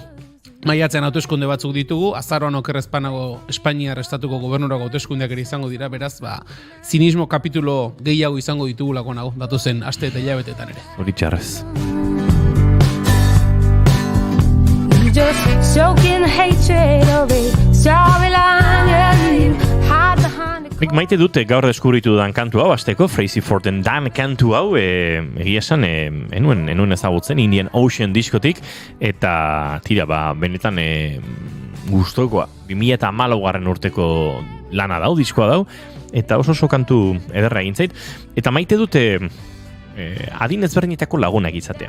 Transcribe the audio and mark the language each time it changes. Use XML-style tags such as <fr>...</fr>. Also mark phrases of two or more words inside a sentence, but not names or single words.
<eu>Maiatzean hauteskunde batzuk ditugu, azaroan okerrezpanago Espainiar estatuko gobernurako hauteskundeak ere izango dira, beraz, zinismo kapitulo gehiago izango ditugulako nago, datozen aste eta hilabetetan ere. Hori txarrez. Nik maite dute gaur deskubritu dudan kantu hau, azteko,</eu> <en>Crazy for</en> <eu>the Dan kantu hau, egia esan, enuen ezagutzen, Indian Ocean diskotik, eta tira, benetan gustokoa, 2014 urteko lana dau, diskoa dau, eta oso kantu ederra egin zait, eta maite dute adin ezberdinetako lagunak izatea.</eu>